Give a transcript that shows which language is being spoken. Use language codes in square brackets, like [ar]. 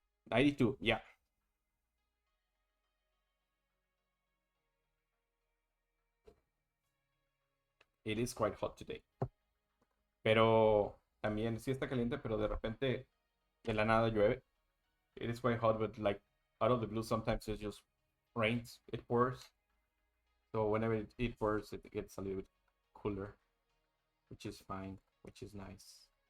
[en] 92. Yeah, it is quite hot today. [es] Pero también sí está caliente, pero de repente de la nada llueve. [en] It is quite hot, but like out of the blue, sometimes it just rains, it pours. So whenever it pours, it gets a little bit cooler, which is fine, which is nice.